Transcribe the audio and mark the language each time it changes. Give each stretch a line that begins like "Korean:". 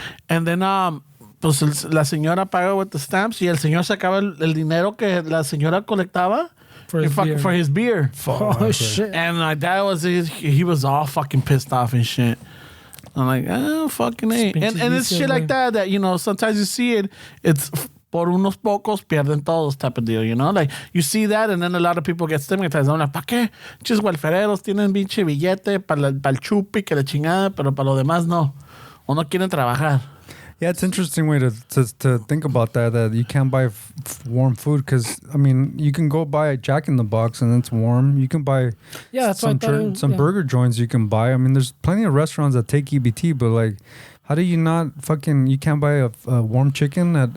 English: And then,
Spanish: pues la señora pagaba
English: with the stamps
Spanish: y el señor sacaba el dinero que la señora colectaba
English: For his beer. Oh, shit. And my dad he was all fucking pissed off and shit. I'm like, oh, fucking A. And it's shit like that, you know, sometimes you see it, it's
Spanish: por unos pocos pierden todos
English: type of deal, you know? Like, you see that, and then a lot of people get stigmatized. I'm like,
Spanish: ¿para qué? Chis welfereros tienen pinche billete para el chupi, que la chingada, pero para lo demás no. O no quieren trabajar.
English: Yeah, it's an interesting way to think about that you can't buy warm food because, I mean, you can go buy a Jack in the Box and it's warm. You can buy some burger joints you can buy. I mean, there's plenty of restaurants that take EBT, but like, how do you not you can't buy a warm chicken?